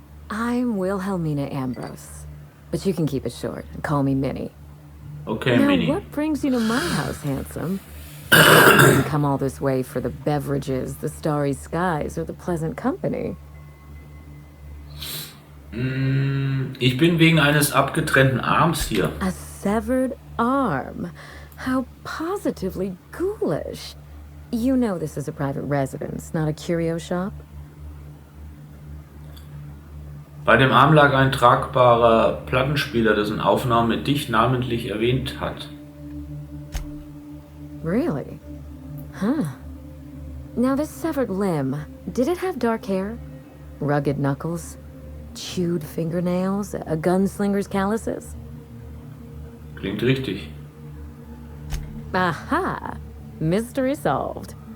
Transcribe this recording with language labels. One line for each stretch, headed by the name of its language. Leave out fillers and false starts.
English: I'm Wilhelmina Ambrose, but you can keep it short and call me Minnie. Okay, Now, Minnie. what brings you to my house, handsome? You didn't come all this way for the beverages, the starry skies, or the pleasant company.
German: Ich bin wegen eines abgetrennten Arms hier.
English: A severed arm. How positively ghoulish. You know this is a private residence, not a curio shop?
German: Bei dem Arm lag ein tragbarer Plattenspieler, dessen Aufnahme dich namentlich erwähnt hat.
English: Really? Huh. Now this severed limb, did it have dark hair? Rugged knuckles? Chewed fingernails? A gunslinger's calluses?
German: Klingt richtig.
English: Aha! Mystery solved.